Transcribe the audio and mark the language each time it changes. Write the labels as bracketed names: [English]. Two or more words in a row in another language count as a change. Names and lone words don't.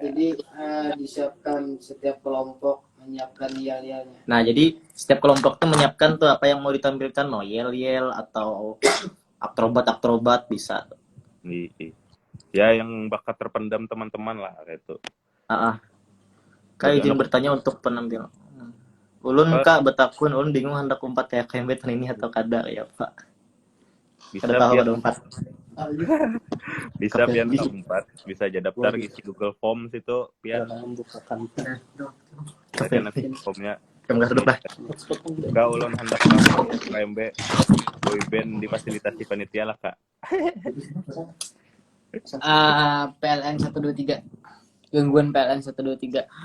[Indonesian] Jadi disiapkan setiap kelompok menyiapkan yel-yelnya. Nah, jadi setiap kelompok tuh menyiapkan tuh apa yang mau ditampilkan, mau yel-yel atau akrobat bisa. Ya yang bakat terpendam teman-teman lah itu. Kak izin bertanya untuk penampilan. [Banjar] Ulun Kak betakun, ulun bingung hendak umpat kayak KMB tahun ini atau kada ya Pak. Bisa Kada tahu biar ada umpat. bisa pian keempat, bisa aja daftar isi Google Forms itu pian. [Indonesian] Membukakan Ada nanti formnya. Kamu duduk lah. [Banjar] Kak ulun hendak masuk KMB boyband difasilitasi panitia lah Kak. [Indonesian] PLN 123. Gangguan PLN 123.